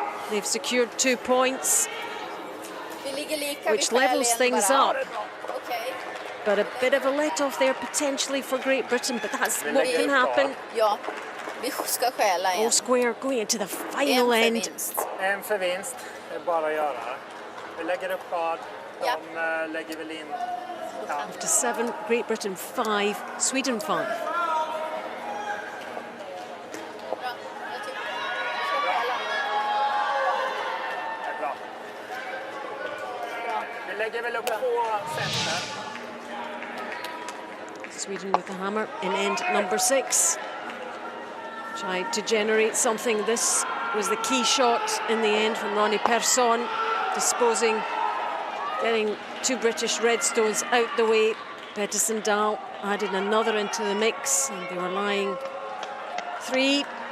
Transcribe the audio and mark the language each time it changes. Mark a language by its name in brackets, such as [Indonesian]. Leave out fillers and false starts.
[English] They've secured 2 points, which levels things up. But a bit of a let-off there potentially for Great Britain, but that's what can happen. [Swedish] Ja, vi ska stjäla [English] All [Swedish] igen. [English] square going into the final end. [Swedish] En för vinst, det är bara att göra. Vi lägger upp vad, Ja. de lägger väl in. Ja. [English] After 7, Great Britain 5, Sweden 5. [Swedish] Bra, jag tycker vi ska stjäla. Det är bra. Vi lägger väl upp 2 center. [English] Sweden with the hammer in end number 6. Tried to generate something. This was the key shot in the end from Ronnie Persson, disposing, getting 2 British redstones out the way. Pettersson Dahl added another into the mix, and they were lying 3.